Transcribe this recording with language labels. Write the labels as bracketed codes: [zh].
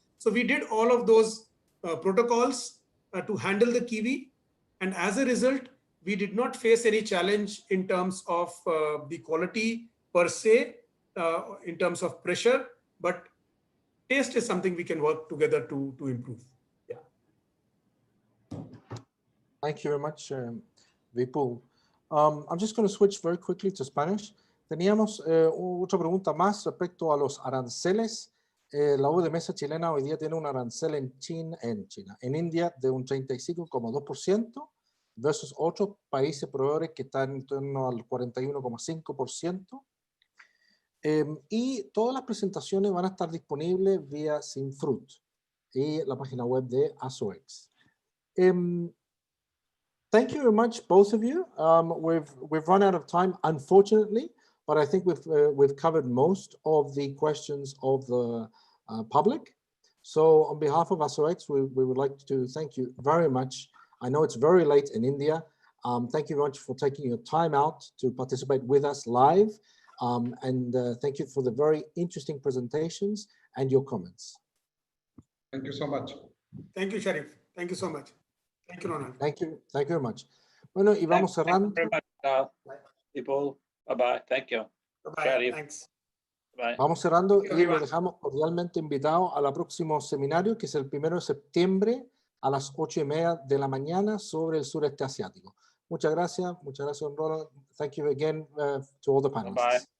[en] So we did all of those protocols to handle the kiwi, and as a result, we did not face any challenge in terms of the quality per se, in terms of pressure, but taste is something we can work together to improve. Yeah. Thank you very much, Vipul. I'm just going to switch very quickly to Spanish. [es] Teníamos otra pregunta más respecto a los aranceles. La uva de mesa chilena hoy día tiene un arancel en India de un 35,2% versus otros países proveedores que están en torno al 41,5%. Y todas las presentaciones van a estar disponibles vía Sinfruit y la página web de ASOEX. [en] Thank you very much, both of you. We've run out of time, unfortunately, but I think we've covered most of the questions of the public. So on behalf of ASOEX, we would like to thank you very much. I know it's very late in India. Thank you very much for taking your time out to participate with us live. And thank you for the very interesting presentations and your comments. Thank you so much. Thank you, Sharif. Thank you so much. Thank you, Ronald. Thank you very much. [es] Bueno, y vamos cerrando. [en] Thank you very much, people. Bye-bye. Thank you. Bye. Thanks. Bye. [es] Vamos cerrando y lo dejamos cordialmente invitado al próximo seminario, que es el 1 de septiembre a las 8:30 de la mañana sobre el sureste asiático. Muchas gracias, Ronald. [en] Thank you again to all the panelists.